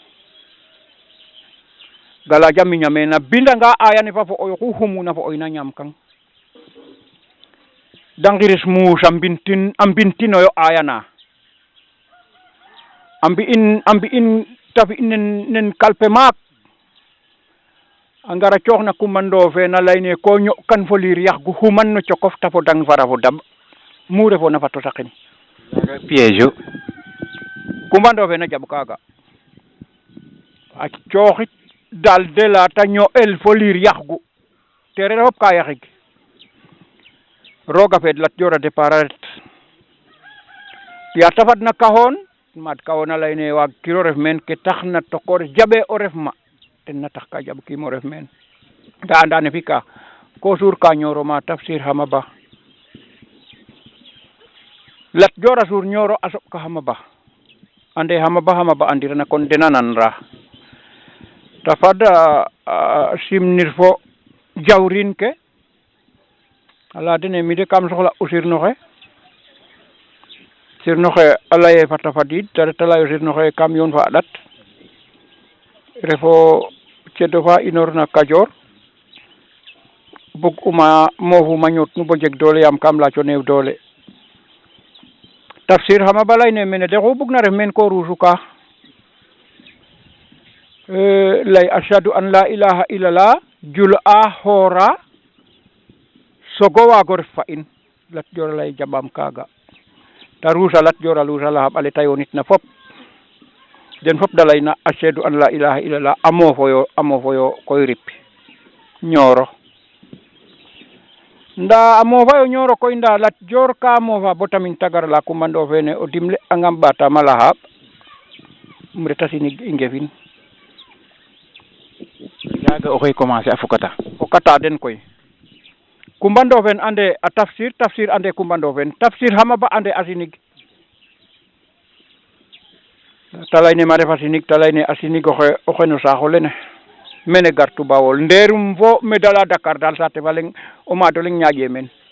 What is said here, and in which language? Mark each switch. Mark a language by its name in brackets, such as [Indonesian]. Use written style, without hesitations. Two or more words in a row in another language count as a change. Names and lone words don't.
[Serer] galaaja miña meen a bindanga aya ne fa fo oy xu xumuna fo oy na ñaamkang da ngiris muus a mbintinoyo aya na a mbi'in ta fi nen kalpe maak a ngara cooxna Coumba Ndoffene a layne ko ño'kan fo liir yax gu xuman no cokof ta fo dang fara fo daɓ mu refoona fat o saqin piège o Coumba Ndoffene a jaɓ kaaga a cooxit dal de la ta ño'el fo liir yaxgu teereer fop ka yaxig roga feed Lat Dior a départ a ret ya ta fadna kaxoon maad kaxoon a layne waagkiro ref meen ke taxna tokores jaɓe o ref ma ten na tax ka jaɓkiim o ref meen nda anda ne fika ko suur ka Nioro ma Tafsir Hama Ba Lat Dior a suur Nioro a soɓ ka Hama Ba ande Hama Ba andirana kon dena nanra ta fad a simnir fo jawrin ke a laya dene mi de kam soxla o sirnoxe a laye fata fadiid ta ret a lay o sirnoxe kam yoon fa a ɗat refo cedo fa inoor na Kajoor bug uma moofuma ñoot nu bo jeg doole yaam kam yaaco neew doole Tafsir Hama Ba layne mene de xu bugna ref meen ko ruusu ka lay [Arabic] أشهد أن لا إله إلا الله [Serer] jul a xoora sogo waago ref fa in Lat Dior a lay jaɓaam kaaga ta ruusa Lat Dior a luusa laxam ale ta yoonit na fop den fop da layna [Arabic] أشهد أن لا إله إلا الله [Serer] a moofoyo koy rip Nioro nda a moofayo Nioro koy nda Lat Dior ka moofa bo tamin te gar la Coumba Ndoffene o dimle angam ɓaatama laxaɓ um reta sinig i ngefin yaaga oxey commencer a fokata den koy Coumba Ndoffene ande a Tafsir ande Coumba Ndoffene Tafsir Hama Ba ande a sinig ta layne ma ref a sinig ta layne a sinig oxe no saaxo lene mene gartu Bawol ndeerum fo me dala Dakar dal saate fa leŋ o maad o leŋ ñaaƴe meen